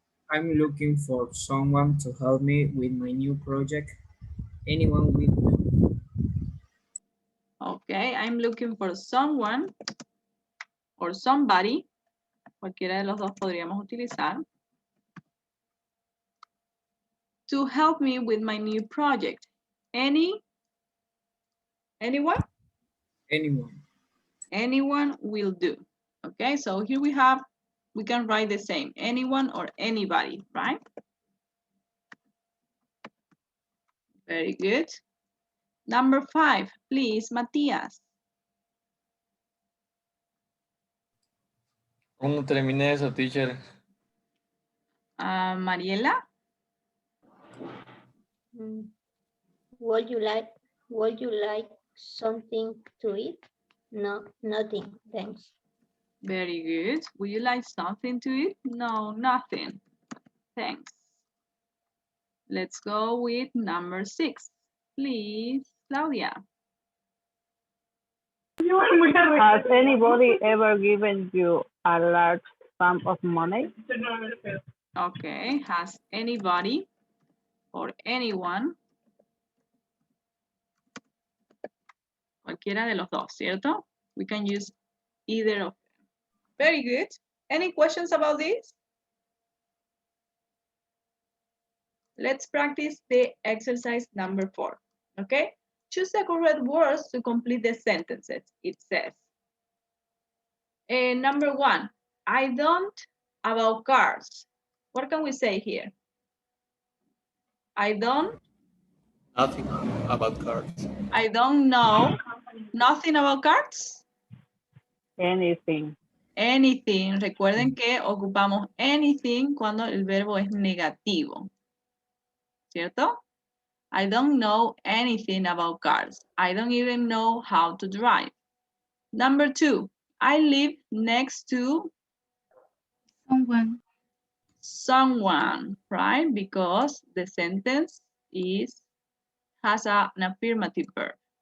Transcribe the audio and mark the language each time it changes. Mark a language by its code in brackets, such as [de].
[en] I'm looking for someone to help me with my new project. Anyone will do. Okay, I'm looking for someone or somebody. [es] Cualquiera de los dos podríamos utilizar. [en] To help me with my new project. Anyone? Anyone. Anyone will do. Okay, so here we can write the same, anyone or anybody, right? Very good. Number 5, please, Matías. [es] Aún no terminé eso, teacher. [en] Mariela. Would you like something to eat? No, nothing, thanks. Very good. Would you like something to eat? No, nothing. Thanks. Let's go with number 6. Please, Claudia. Has anybody ever given you a large sum of money? Okay, has anybody or anyone, [es] cualquiera de los dos, ¿cierto? [en] We can use either of them. Very good. Any questions about this? Let's practice the exercise number 4, okay? Choose the correct words to complete the sentences, it says. Number 1, I don't about cars. What can we say here? I don't? Nothing about cards. I don't know nothing about cards. Anything. Anything. [es] Recuerden que ocupamos anything cuando el verbo es negativo. ¿Cierto? [en] I don't know anything about cars. I don't even know how to drive. Number 2, I live next to someone, right? Because the sentence has an affirmative verb.